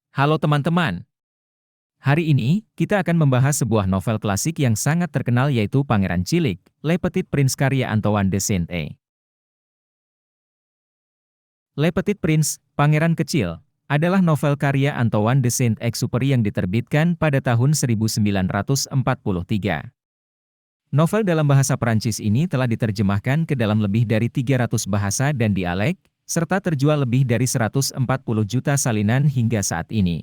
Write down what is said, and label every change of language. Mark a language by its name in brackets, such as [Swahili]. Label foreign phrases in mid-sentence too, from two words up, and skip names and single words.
[Indonesian] Halo teman-teman, hari ini kita akan membahas sebuah novel klasik yang sangat terkenal yaitu Pangeran Cilik, Le Petit Prince karya Antoine de Saint-Exupéry. Le Petit Prince, Pangeran Kecil, adalah novel karya Antoine de Saint-Exupéry yang diterbitkan pada tahun 1943. Novel dalam bahasa Perancis ini telah diterjemahkan ke dalam lebih dari 300 bahasa dan dialek, serta terjual lebih dari 140 juta salinan hingga saat ini.